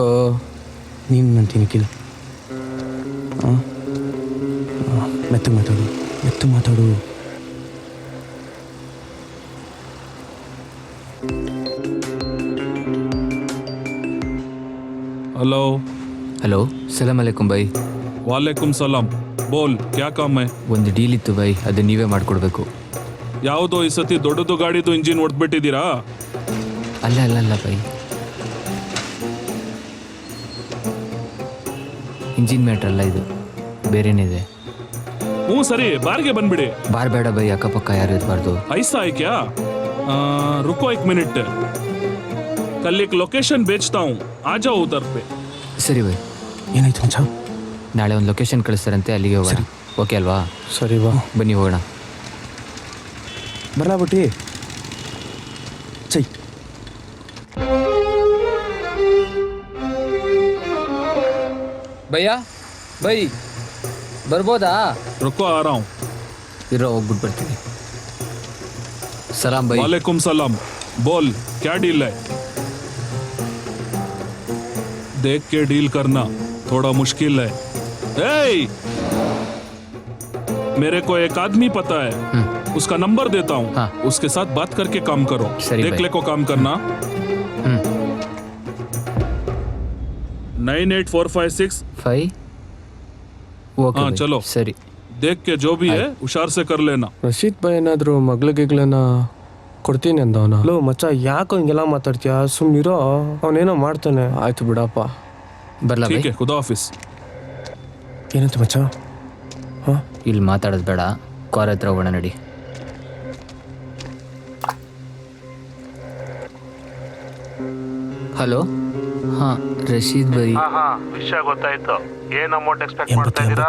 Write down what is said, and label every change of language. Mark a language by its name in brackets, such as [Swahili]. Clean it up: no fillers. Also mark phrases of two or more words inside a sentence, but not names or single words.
[Kannada] ನೀನು ನಂತೀನಿ ಕಿಲ್. ಮೆತ್ತು ಮಾತಾಡು. [Hindi] हेलो [Kannada] ಹಲೋ, [Arabic] سلام عليكم [Kannada] ಬೈ. [Arabic] وعليكم السلام. [Hindi] बोल क्या काम है? [Kannada] ಒಂದು ಡೀಲ್ ಇತ್ತು ಬೈ, ಅದು ನೀವೇ ಮಾಡಿಕೊಡ್ಬೇಕು. ಯಾವುದೋ ಈ ಸತಿ ದೊಡ್ಡದು ಗಾಡಿದು ಇಂಜಿನ್ ಹೊಡೆದ್ಬಿಟ್ಟಿದ್ದೀರಾ? ಅಲ್ಲ ಬೈ, [English] engine matter [Kannada] ಅಲ್ಲ ಇದು, ಬೇರೆನಿದೆ. ಹ್ಞೂ ಸರಿ, ಬಾರ್ಗೆ ಬಂದ್ಬಿಡಿ. ಬಾರ್ ಬೇಡ ಬೈ, ಅಕ್ಕಪಕ್ಕ ಯಾರು ಇರಬಾರ್ದು. [Hindi] ऐसा है क्या? रुको 1 मिनट, कल एक लोकेशन भेजता हूँ, आ जाओ उधर पे. [Kannada] ಸರಿ ಬೈ. ಏನಾಯ್ತು ಮಚ್ಚ? ನಾಳೆ ಒಂದು ಲೊಕೇಶನ್ ಕಳಿಸ್ತಾರಂತೆ, ಅಲ್ಲಿಗೆ ಹೋಗೋಣ. ಓಕೆ ಅಲ್ವಾ? ಸರಿ ಬಾ. ಬನ್ನಿ ಹೋಗೋಣ. ಬರಲಾ ಬಿಟ್ಟಿ ಚೈ. ಭಯ್ಯ ಬೈ, ಬರ್ಬೋದಾ? [Hindi] रुको आ रहा हूँ. [Kannada] ಇರೋ, ಹೋಗ್ಬಿಟ್ಟು ಬರ್ತೀನಿ. ಸಲಾಮ್ ಬೈ. [Arabic] وعليكم السلام. [Hindi] बोल क्या डील है? देख के डील करना थोड़ा मुश्किल है. मेरे को एक आदमी पता है, उसका नंबर देता हूँ. हाँ. उसके साथ बात करके काम करो. सरी देख भाई. ले को काम करना. 98456. [Kannada] 5. ಓಕೆ [Hindi] हाँ [Kannada] ಬೈ. [Hindi] चलो, [Kannada] ಸರಿ. [Hindi] देख के जो भी है ಹುಷಾರ್ से कर लेना. [Kannada] ರಶೀದ್ ಬೈ ಏನಾದರೂ ಮಗ್ಳಿಗಿಗ್ಲನ್ನ ಕೊಡ್ತೀನಿ ಅಂದವನ. ಲೋ ಮಚ್ಚ, ಯಾಕೋ ಹಿಂಗೆಲ್ಲ ಮಾತಾಡ್ತೀಯ? ಸುಮ್ಮನಿರೋ, ಅವನೇನೋ ಮಾಡ್ತಾನೆ. ಆಯ್ತು ಬಿಡಪ್ಪ. ಬರ್ಲಾ ಬೈ? [Hindi] ठीक है, खुदा हाफिज. [Kannada] ಏನಾಯ್ತು ಮಚ್ಚ? ಇಲ್ಲಿ ಮಾತಾಡೋದು ಬೇಡ, ಕಾರ್ ಹತ್ರ ಹೋಗೋಣ ನಡಿ. ಹಲೋ. ಹಾಂ ರಶೀದ್ ಬೈ. ವಿಷಯ ಗೊತ್ತಾಯ್ತು. ಏನ್ [English] amount expect [Kannada] ಮಾಡ್ತಾ ಇದ್ದೀರಾ?